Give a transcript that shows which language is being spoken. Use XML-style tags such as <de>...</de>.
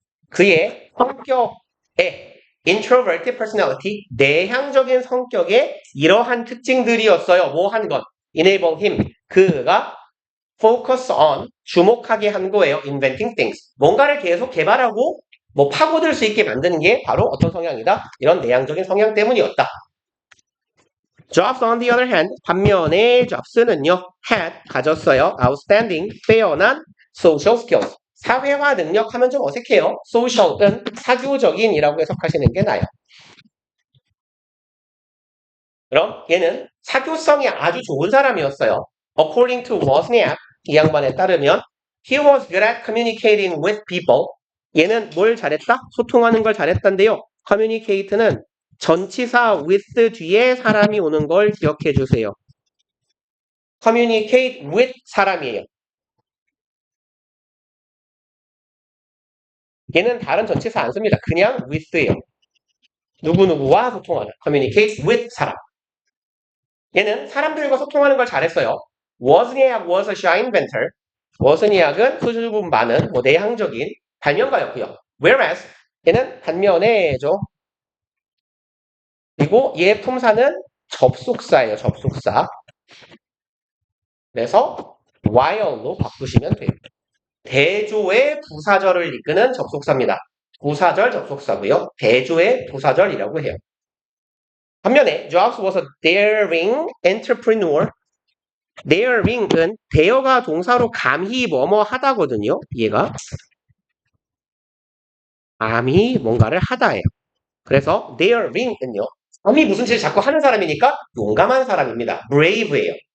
<ko>그의 성격의 introverted personality, 내향적인 성격의 이러한 특징들이었어요. 뭐 한 것? enable him, 그가 focus on, 주목하게 한 거예요.</ko> <en>inventing things.</en> <ko>뭔가를 계속 개발하고 파고들 수 있게 만드는 게 바로 어떤 성향이다? 이런 내향적인 성향 때문이었다.</ko> <en>Jobs on the other hand, 반면에 Jobs는요, had, 가졌어요. outstanding, 빼어난 social skills.</en> <ko>사회화 능력 하면 좀 어색해요. social은 사교적인이라고 해석하시는 게 나아요. 그럼 얘는 사교성이 아주 좋은 사람이었어요.</ko> <en>According to Wozniak, 이 양반에 따르면 he was good at communicating with people.</en> <ko>얘는 뭘 잘했다? 소통하는 걸 잘했단데요. communicate는 전치사 with 뒤에 사람이 오는 걸 기억해 주세요. communicate with 사람이에요. 얘는 다른 전치사 안 씁니다. 그냥 with예요. 누구누구와 소통하는 communicate with 사람. 얘는 사람들과 소통하는 걸 잘했어요.</ko> <en>Wozniak was a shy inventor.</en> <ko>워즈니악은 수줍음 많은 내향적인 발명가였고요. Whereas 얘는 반면에죠. 그리고 얘 품사는 접속사예요. 접속사. 그래서 while로 바꾸시면 돼요. 대조의 부사절을 이끄는 접속사입니다. 부사절 접속사고요. 대조의 부사절이라고 해요.</ko> <en>반면에 Jobs was a daring entrepreneur.</en> <ko>daring은 대어가 동사로 감히 뭐뭐 하다거든요. 얘가 감히 뭔가를 하다예요. 그래서 daring은요. 감히 무슨 짓을 자꾸 하는 사람이니까 용감한 사람입니다. brave예요.</ko>